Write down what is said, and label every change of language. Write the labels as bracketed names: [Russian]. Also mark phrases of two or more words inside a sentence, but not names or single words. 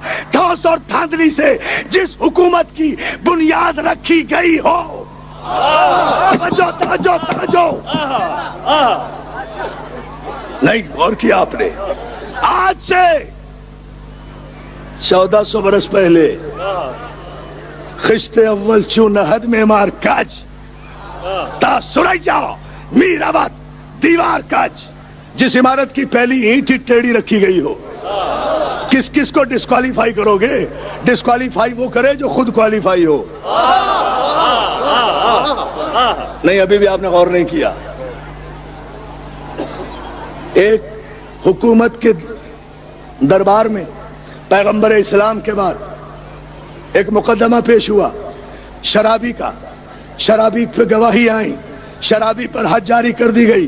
[Urdu] دھوس اور دھاندلی سے جس حکومت کی بنیاد رکھی گئی ہو۔ توجہ توجہ توجہ! نہیں غور کیا آپ نے؟ آج سے 1400 برس پہلے [Persian] خشت اول چون نہد معمار کج تا سریا میر ابد دیوار کج، [Urdu] جس عمارت کی پہلی اینٹ ٹیڑھی رکھی گئی ہو، کس کس کو ڈسکوالیفائی کرو گے؟ ڈسکوالیفائی وہ کرے جو خود کوالیفائی ہو۔ نہیں ابھی بھی آپ نے غور نہیں کیا۔ ایک حکومت کے دربار میں پیغمبر اسلام کے بعد ایک مقدمہ پیش ہوا شرابی کا، شرابی پہ گواہی آئیں، شرابی پر حد جاری کر دی گئی۔